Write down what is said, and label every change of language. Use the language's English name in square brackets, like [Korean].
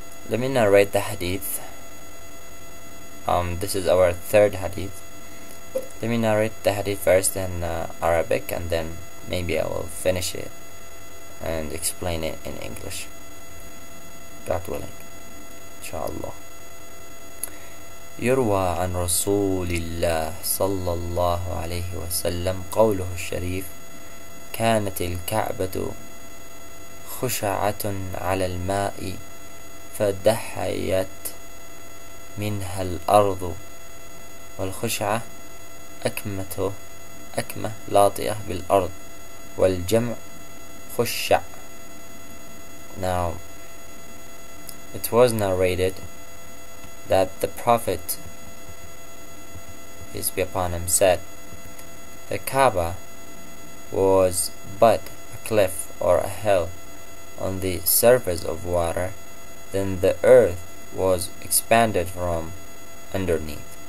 [English] Let me narrate the hadith. This is our third hadith. Let me narrate the hadith first in Arabic, and then maybe I will finish it and explain it in English, God willing, inshallah. [Arabic] يروى عن رسول الله صلى الله عليه وسلم قوله الشريف: كانت الكعبة خشعة على الماء فدحيت منها الأرض، والخشعة أكمة لاطئة بالأرض، والجمع خشع. [English] Now, it was narrated that the Prophet, peace be upon him, said, the Kaaba was but a cliff or a hill on the surface of water, then the earth was expanded from underneath.